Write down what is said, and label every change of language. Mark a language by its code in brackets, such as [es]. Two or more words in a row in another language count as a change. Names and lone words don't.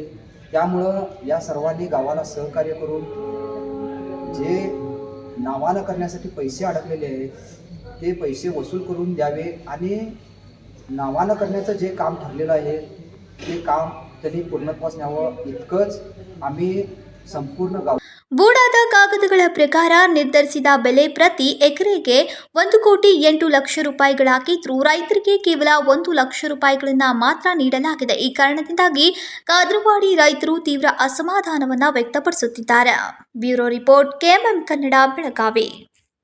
[mr] त्यामुळं या सर्वांनी गावाला सहकार्य करून जे नावानं करण्यासाठी पैसे अडकलेले आहेत ते पैसे वसूल करून द्यावे आणि नावानं करण्याचं जे काम ठरलेलं आहे ते काम त्यांनी पूर्णत्वास न्यावं इतकंच आम्ही संपूर्ण गाव. [kn] ಬೂಡಾದ ಕಾಗದಗಳ ಪ್ರಕಾರ ನಿರ್ಧರಿಸಿದ ಬೆಲೆ ಪ್ರತಿ ಎಕರೆಗೆ 1,08,00,000 ರೂಪಾಯಿಗಳಾಗಿದ್ದು ರೈತರಿಗೆ ಕೇವಲ 1,00,000 ರೂಪಾಯಿಗಳನ್ನು ಮಾತ್ರ ನೀಡಲಾಗಿದೆ. ಈ ಕಾರಣದಿಂದಾಗಿ ಕಾದ್ರವಾಡಿ ರೈತರು ತೀವ್ರ ಅಸಮಾಧಾನವನ್ನು ವ್ಯಕ್ತಪಡಿಸುತ್ತಿದ್ದಾರೆ. [en] bureau report, [kn] ಕೆಎಂಎಂ ಕನ್ನಡ, ಬೆಳಗಾವಿ.